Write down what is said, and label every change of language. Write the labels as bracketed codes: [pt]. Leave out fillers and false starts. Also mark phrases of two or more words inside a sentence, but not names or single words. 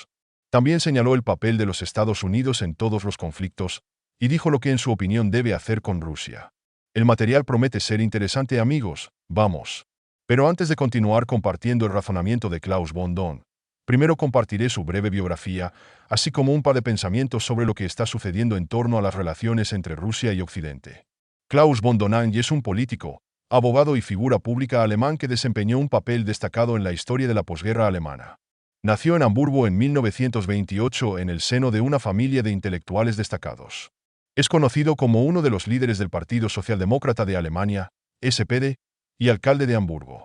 [es] También señaló el papel de los Estados Unidos en todos los conflictos y dijo lo que en su opinión debe hacer con Rusia. El material promete ser interesante, amigos, vamos. Pero antes de continuar compartiendo el razonamiento de Klaus von Dohn, primero compartiré su breve biografía, así como un par de pensamientos sobre lo que está sucediendo en torno a las relaciones entre Rusia y Occidente. Klaus von Dohn es un político, abogado y figura pública alemán que desempeñó un papel destacado en la historia de la posguerra alemana. Nació en Hamburgo en 1928 en el seno de una familia de intelectuales destacados. Es conocido como uno de los líderes del Partido Socialdemócrata de Alemania, SPD, y alcalde de Hamburgo.